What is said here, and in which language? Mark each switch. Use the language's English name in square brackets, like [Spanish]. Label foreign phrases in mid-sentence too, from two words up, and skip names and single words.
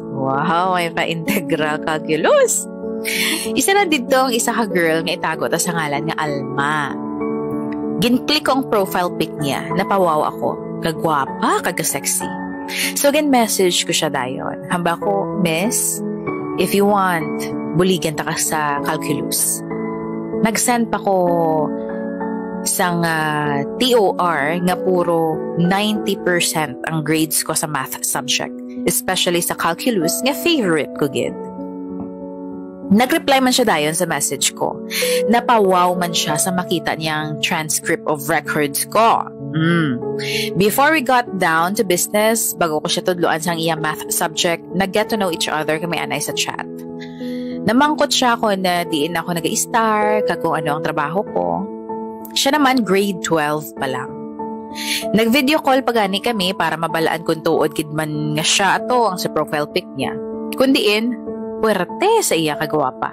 [Hiligaynon] Wow, ay pa [English] integral calculus. [Hiligaynon] Isa na dito ang isa ka girl nga itago ta sa ngalan nga Alma. Gin-click ko ang [English] profile pic [Hiligaynon] niya, napawaw ako, kagwapa, kagasexy. So gin-message ko siya dayon. Hamba ko, [English] Miss, if you want, [Hiligaynon] buligan ta ka sa calculus. Nag-send pa ko sang TOR nga puro 90% ang grades ko sa [English] math subject, [Hiligaynon] especially sa calculus nga favorite ko gid. Nag-reply man siya dayon sa message ko. Napawaw man siya sa makita niyang [English] transcript of records [Hiligaynon] ko. [English] Before we got down to business, [Hiligaynon] bago ko siya tudloan sa iyang [English] math subject, [Hiligaynon] nag- [English] get to know each other [Hiligaynon] kami anay sa chat. Namangkot siya ko na diin ako nag-i-star, kung ano ang trabaho ko. Siya naman grade 12 pa lang. Nag-video call pagani kami para mabalaan kung tuod kidman nga siya ato ang sa [English] profile pic [Hiligaynon] niya. Kundiin, puwerte sa iya kagwapa.